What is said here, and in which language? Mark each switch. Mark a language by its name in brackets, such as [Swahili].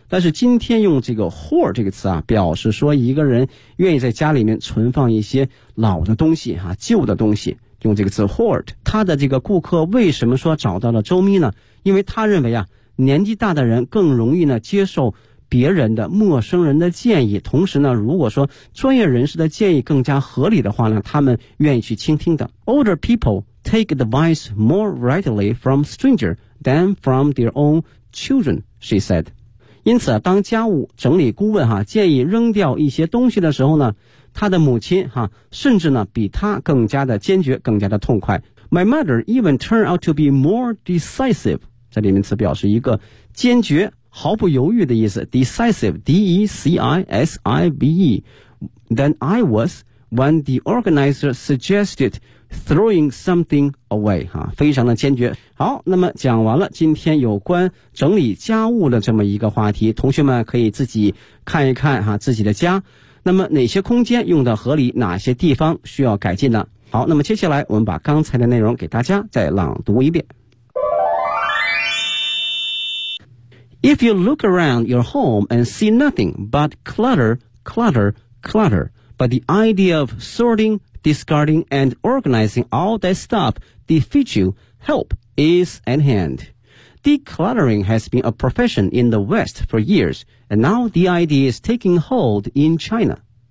[Chinese] 但是今天用这个 hoard 这个词啊表示说一个人愿意在家里面存放一些老的东西哈，旧的东西，用这个词 hoard。他的这个顾客为什么说找到了周咪呢？因为他认为啊年纪大的人更容易呢接受别人的陌生人的建议，同时呢如果说专业人士的建议更加合理的话呢，他们愿意去倾听的。 [English] Older people take advice more readily from strangers than from their own children, she said。 [Chinese] 因此当家务整理顾问建议扔掉一些东西的时候呢，他的母亲甚至呢比他更加的坚决，更加的痛快。 [English] My mother even turned out to be more decisive， [Chinese] 这里面词表示一个坚决毫不犹豫的意思 [English] decisive D-E-C-I-S-I-V-E than I was when the organizer suggested throwing something away、 [Chinese] 啊、非常的坚决。好，那么讲完了今天有关整理家务的这么一个话题，同学们可以自己看一看、啊、自己的家那么哪些空间用的合理，哪些地方需要改进呢？好，那么接下来我们把刚才的内容给大家再朗读一遍。 [English] If you look around your home and see nothing but clutter, clutter, clutter, but the idea of sorting, discarding, and organizing all that stuff defeats you, help is at hand. Decluttering has been a profession in the West for years, and now the idea is taking hold in China.